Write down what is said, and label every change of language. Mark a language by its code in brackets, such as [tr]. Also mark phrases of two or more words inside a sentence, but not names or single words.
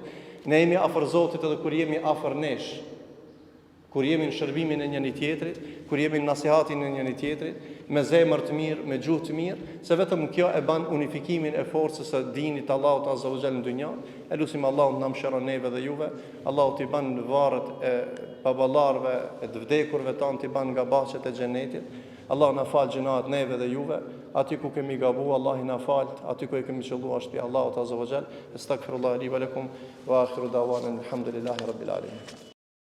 [sq] Ne jemi afër Zotit edhe kur jemi afër nesh. Kur jemi në shërbimin e njëri tjetrit, kur jemi në nasihatin e njëri tjetrit, me zemër të mirë, me gjuhë të mirë, se vetëm kjo e ban unifikimin e forcës së dinit Allahut [ar] عز وجل [sq] në dynjë. Elusim Allahun na mëshiron neve dhe juve, Allahu t'i ban varret e baballarëve, e të vdekurve tanë t'i ban nga bahçet e xhenetit. Allahu na fal gjinat neve dhe juve, aty ku kemi gabu, Allah i na fal, aty ku e kemi qelluar shtëpi Allahut [ar] عز وجل. أستغفر الله لي ولكم وآخر دعوانا الحمد لله رب العالمين.